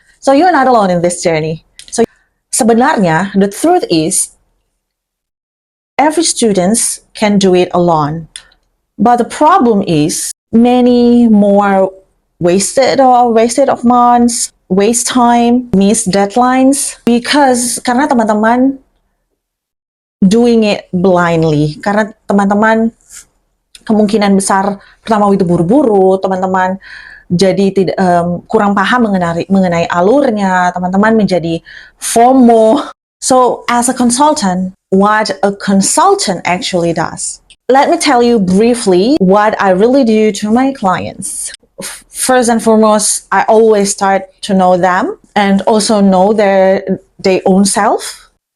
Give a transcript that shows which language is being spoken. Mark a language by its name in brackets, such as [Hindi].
[English] So you're not alone in this journey. [Indonesian] So sebenarnya, [English] the truth is, every student can do it alone. But the problem is, many more wasted of months, waste time, miss deadlines, because [Indonesian] karena teman-teman [English] doing it blindly. [Indonesian] Karena teman-teman kemungkinan besar pertama itu buru-buru, teman-teman jadi tidak kurang paham mengenai alurnya, teman-teman menjadi FOMO. [English] So as a consultant, what a consultant actually does. Let me tell you briefly what I really do to my clients. First and foremost, I always start to know them and also know their own self.